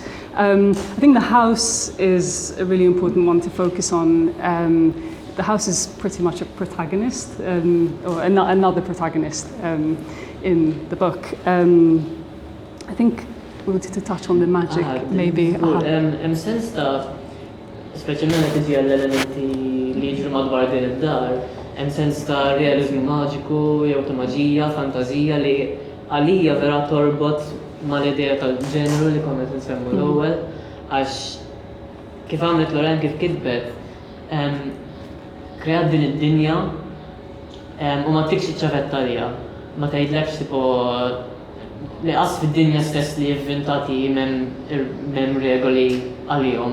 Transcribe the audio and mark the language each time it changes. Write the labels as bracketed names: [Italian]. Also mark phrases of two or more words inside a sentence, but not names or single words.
[English] I think the house is a really important one to focus on. The house is pretty much a protagonist, or another protagonist in the book. I think we wanted to touch on the magic, maybe. [Maltese] Sense ta' speċjalment qed tiġi għall-elementi li jiġru madwar din id-dar, hemm sens ta' realiżmu maġiku jew ta' maġija, fantażija li għalija vera torbot mal-idea tal-ġenru li konna qed insemmu l-ewwel għax kif għamlet Loranne kif kitbet kreat din id-dinja u ma tikx iċ-ċavetta għalija, ma tgħidlekx tipo li qas fid-dinja stess li inventati m'hemm regoli għalihom.